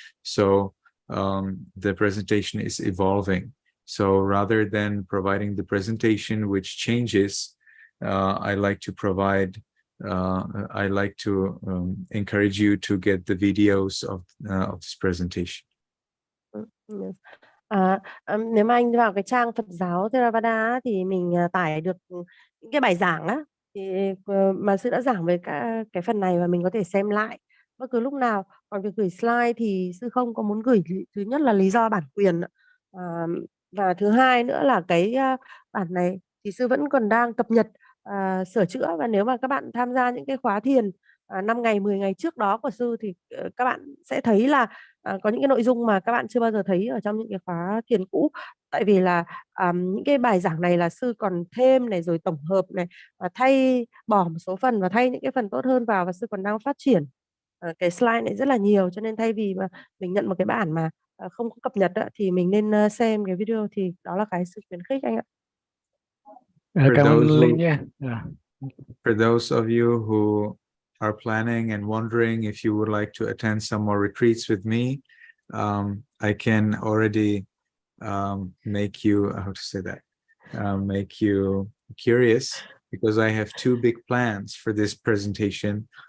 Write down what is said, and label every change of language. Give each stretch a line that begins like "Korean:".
English: So the presentation is evolving. So rather than providing the presentation which changes, I like to provide, I like to encourage you to get the videos of this presentation. Yes.
Vietnamese: Nếu mà anh vào cái trang Phật Giáo Theravada thì mình tải được những cái bài giảng á, thì mà sư đã giảng về cái phần này và mình có thể xem lại bất cứ lúc nào. Còn việc gửi slide thì sư không có muốn gửi, thứ nhất là lý do bản quyền, và thứ hai nữa là cái bản này thì sư vẫn còn đang cập nhật, sửa chữa, và nếu mà các bạn tham gia những cái khóa thiền 5 ngày 10 ngày trước đó của sư thì các bạn sẽ thấy là có những cái nội dung mà các bạn chưa bao giờ thấy ở trong những cái khóa thiền cũ. Tại vì là những cái bài giảng này là sư còn thêm này, rồi tổng hợp này, và thay bỏ một số phần và thay những cái phần tốt hơn vào, và sư còn đang phát triển cái slide này rất là nhiều. Cho nên thay vì mà mình nhận một cái bản mà không có cập nhật á, thì mình nên xem cái video, thì đó là cái sự khuyến khích anh ạ. Cảm ơn Linh nha.
English: For those of you who are planning and wondering if you would like to attend some more retreats with me, I can already make you, how to say that, make you curious, because I have two big plans for this presentation.